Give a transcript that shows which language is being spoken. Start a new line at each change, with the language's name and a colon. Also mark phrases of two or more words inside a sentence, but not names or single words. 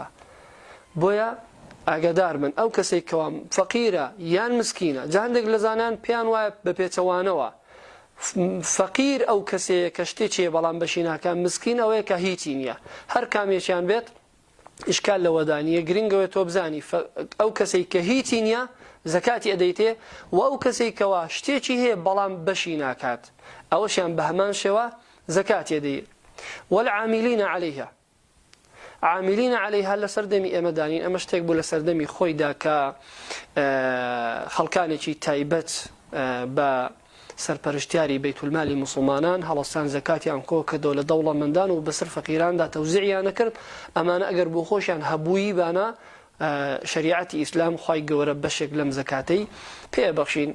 Central Kurdish: بۆیە ئاگادار بن ئەو کەسێک کەوا فەقیرە یان مسکینە، جا هەندێک لە زانان پێیان وایە بە پێچەوانەوە فەقیر ئەو کەسەیە کە شتێکیە بەڵام بەشی ناکە، مسکین ئەوەیە کە هیچی نییە. هەر کامێکیان بێت ئیشکال لەوەدانیە، گرنگەوەی تۆ بزانی ئەو کەسەی کە هیچی نییە زەکاتی ئەدەیتێ و ئەو کەسەی کەوا شتێکی هەیە بەڵام بەشی ناکات ئەوەشیان بە هەمان شێوە زەکاتی ئەدەیت.
Arabic: والعاملين عليها، عاملين عليها
Central Kurdish: لەسەردەمی ئێمەدانین. ئەمە شتێک بوو لەسەردەمی خۆیدا کە خەڵکانێکی تایبەت بە سەرپەرشتیاری بەیتولمالی مسلمانان هەڵەستان زەکاتیان کۆ کردەوە لە دەوڵەمەندان و بەسەر فەقیراندا تەوزیعیان نەکرد. ئەمانە ئەگەر بۆ خۆشیان هەبووی بانە شریعەتی ئیسلام خوای گەورە بەشێک لەم زەکاتەی پێبەخشین.